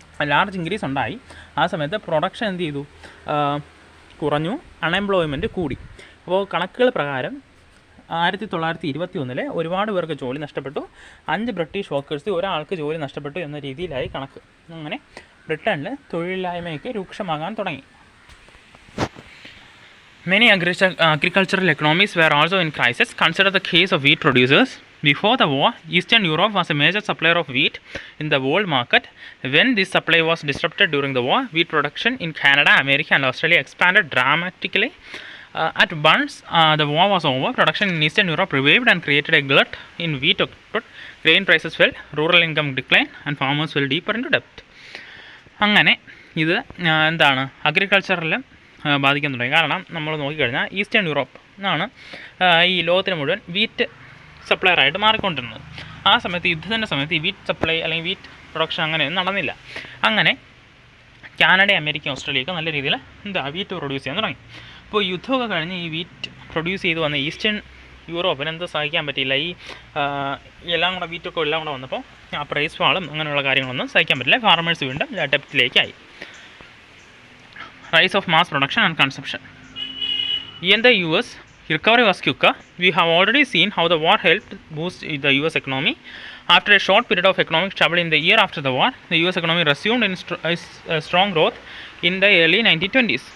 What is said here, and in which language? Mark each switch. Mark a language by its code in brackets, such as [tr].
[ml] Large increase ഉണ്ടായി. ആ സമയത്ത് പ്രൊഡക്ഷൻ എന്ത് ചെയ്തു? കുറഞ്ഞു, അൺഎംപ്ലോയ്മെൻറ്റ് കൂടി. അപ്പോൾ കണക്കുകൾ പ്രകാരം 1921 ഒരുപാട് പേർക്ക് ജോലി നഷ്ടപ്പെട്ടു. 5 ബ്രിട്ടീഷ് വർക്കേഴ്സ് ഒരാൾക്ക് ജോലി നഷ്ടപ്പെട്ടു എന്ന രീതിയിലായി കണക്ക്. അങ്ങനെ ബ്രിട്ടനിൽ തൊഴിലില്ലായ്മയൊക്കെ രൂക്ഷമാകാൻ തുടങ്ങി. [en] Many agricultural economies were also in crisis. Consider the case of wheat producers. Before the war, Eastern Europe was a major supplier of wheat in the world market. When this supply was disrupted during the war, wheat production in Canada, America and Australia expanded dramatically. At once the war was over, production in Eastern Europe revived and created a glut in wheat output. Grain prices fell, rural income declined and farmers fell deeper into debt. [ml] അങ്ങനെ ഇത് എന്താണ് അഗ്രികൾച്ചറിൽ ബാധിക്കാൻ തുടങ്ങി. കാരണം നമ്മൾ നോക്കിക്കഴിഞ്ഞാൽ eastern Europe എന്നാണ് ഈ ലോകത്തിന് മുഴുവൻ വീറ്റ് സപ്ലയറായിട്ട് മാറിക്കൊണ്ടിരുന്നത്. ആ സമയത്ത് യുദ്ധത്തിൻ്റെ സമയത്ത് ഈ വീറ്റ് സപ്ലൈ അല്ലെങ്കിൽ വീറ്റ് പ്രൊഡക്ഷൻ അങ്ങനെയൊന്നും നടന്നില്ല. അങ്ങനെ കാനഡ, അമേരിക്ക, ഓസ്ട്രേലിയയൊക്കെ നല്ല രീതിയിൽ വീറ്റ് പ്രൊഡ്യൂസ് ചെയ്യാൻ തുടങ്ങി. അപ്പോൾ യുദ്ധമൊക്കെ കഴിഞ്ഞ് ഈ വീറ്റ് പ്രൊഡ്യൂസ് ചെയ്ത് വന്ന ഈസ്റ്റേൺ യൂറോപ്പിന് എന്ത് സഹിക്കാൻ പറ്റിയില്ല. ഈ എല്ലാം കൂടെ വീറ്റൊക്കെ എല്ലാം കൂടെ വന്നപ്പോൾ ആ പ്രൈസ് ഫാളും അങ്ങനെയുള്ള കാര്യങ്ങളൊന്നും സഹിക്കാൻ പറ്റില്ല. ഫാർമേഴ്സ് വീണ്ടും ഡെപ്റ്റിലേക്കായി. [en] Rise of mass production and consumption. In the US, recovery was quicker. We have already seen how the war helped boost the US economy. After a short period of economic trouble in the year after the war, the US economy resumed in strong growth in the early 1920s.